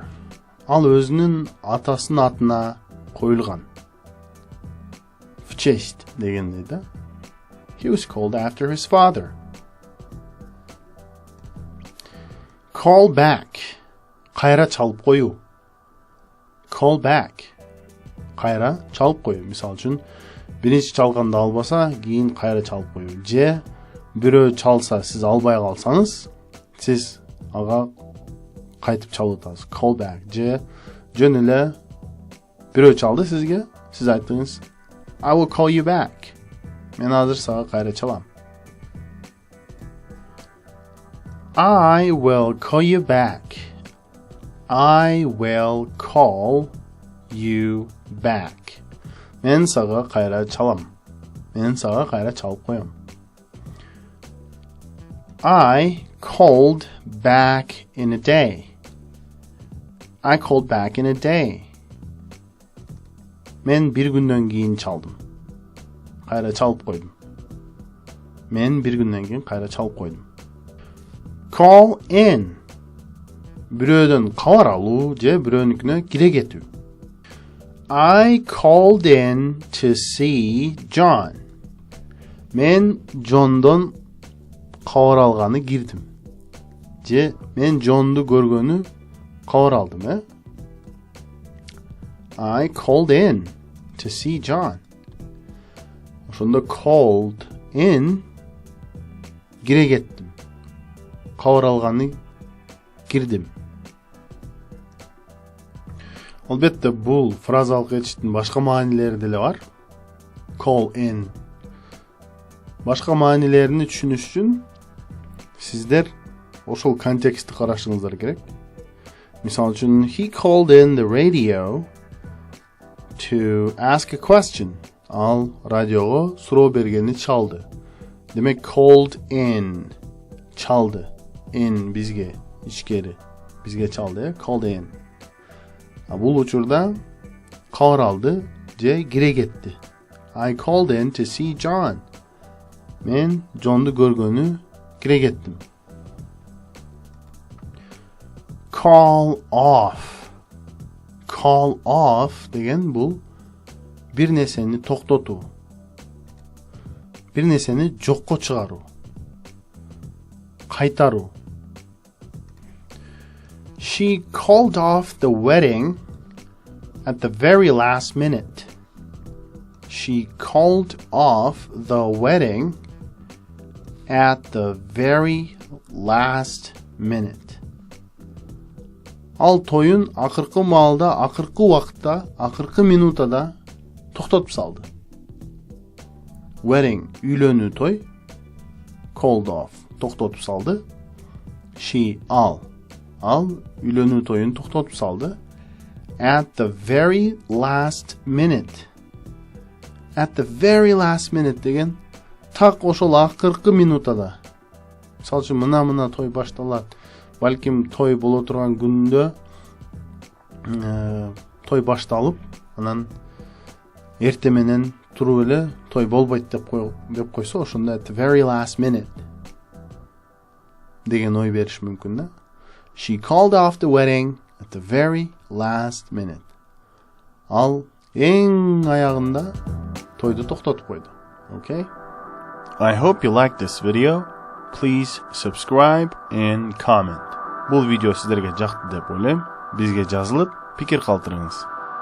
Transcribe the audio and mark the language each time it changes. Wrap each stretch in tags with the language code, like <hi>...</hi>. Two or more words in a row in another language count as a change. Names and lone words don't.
<ky>Ал өзүнүн атасынын атына коюлган.</ky> <ru>В честь</ru> <ky>дегендей да.</ky> <en>He was called after his father. Call back.</en> <ky>Кайра чалып коюу.</ky> <en>Call back.</en> <ky>Кайра чалып коюу. Мисал үчүн, биринчи чалганда албаса, кийин кайра чалып коюу. Же бирөө чалса, сиз албай калсаңыз, сиз ага кайтып чалып атасыз.</ky> <en>Call back.</en> <ky>Же жөн эле бирөө чалды сизге, сиз айттыңыз,</ky> <en>I will call you back.</en> <ky>Мен азыр сага кайра чалам.</ky> <en>I will call you back. I will call you back.</en> <ky>Мен сага кайра чалам. Мен сага кайра чалып коем.</ky> <en>I called back in a day. I called back in a day.</en> <ky>Мен бир күндөн кийин чалдым. Кайра чалып койдум. Мен бир күндөн кийин кайра чалып койдум.</ky> <en>Call in.</en> <ky>Бирөөдөн кабар алуу же бирөөнүкүнө кире кетүү.</ky> <en>I called in to see John.</en> <ky>Мен Джондон кабар алганы кирдим. Же мен Джонду көргөнү кабар алдым,</ky> <en>I called in to see John.</en> <ky>Ошондо</ky> <en>called in</en> <ky>кире кеттим. Кабар алганы кирдим. Албетте, бул фразалык этиштин башка маанилери деле бар.</ky> <en>Call in.</en> <ky>Башка маанилерин түшүнүш үчүн сиздер ошол контекстти карашыңыздар керек. Мисал үчүн,</ky> <en>he called in the radio to ask a question.</en> <ky>Ал радиого суроо бергени чалды. Демек,</ky> <en>called in.</en> <ky>Чалды. In бизге, ичкери. Бизге чалды,</ky> <en>called in.</en> <ky>Бул учурда кабар алды же кире кетти.</ky> <en>I called in to see John.</en> <ky>Мен Джонду көргөнү кире кеттим.</ky> <en>Call off. Call off</en> <ky>деген бул bir нерсени токтотуу. Bir нерсени жокко чыгаруу. кайтаруу.</ky> <en>She called off the wedding at the very last minute. She called off the wedding at the very last minute.</en> <ky>Ал тойын акыркы маалда, акыркы убакытта, акыркы минутада токтотуп салды. Wedding үйлөнүү той,</ky> <en>called off</en> <ky>токтотуп салды. She ал үйлөнүү тоюн токтотуп салды.</ky> <en>At the very last minute. At the very last minute</en> <ky>деген так ошол акыркы минутада. Мисалы үчүн мына той башталат. Балким той боло турган күндө той башталып, анан эрте менен туруп эле той болбойт деп койсо, ошондо</ky> <en>at the very last minute</en> <ky>деген ой бериш мүмкүн да.</ky> <en>She called off the wedding at the very last minute.</en> <ky>Ал эң аягында тойду токтотуп койду.</ky> <en>Okay? I hope you liked this video. Please subscribe and comment.</en> <ky>Бул видео сиздерге жакты деп ойлойм. Бизге жазылып, пикир калтырыңыз.</ky>